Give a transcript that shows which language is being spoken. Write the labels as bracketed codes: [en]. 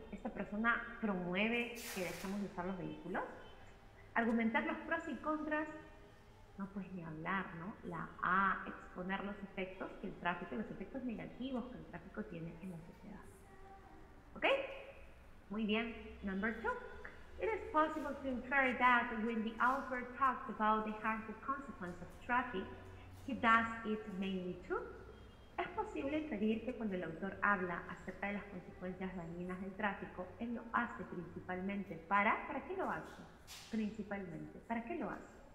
[es] Esta persona promueve que dejemos de usar los vehículos. Argumentar los pros y contras, no pues ni hablar, ¿no? La A, exponer los efectos que el tráfico, los efectos negativos que el tráfico tiene en la sociedad. ¿Ok? Muy bien. [en] Number 2. It is possible to infer that when the author talks about the harmful consequences of traffic, he does it mainly to. [es] Es posible inferir que cuando el autor habla acerca de las consecuencias dañinas del tráfico, él lo hace principalmente ¿para qué lo hace? Principalmente, ¿para qué lo hace?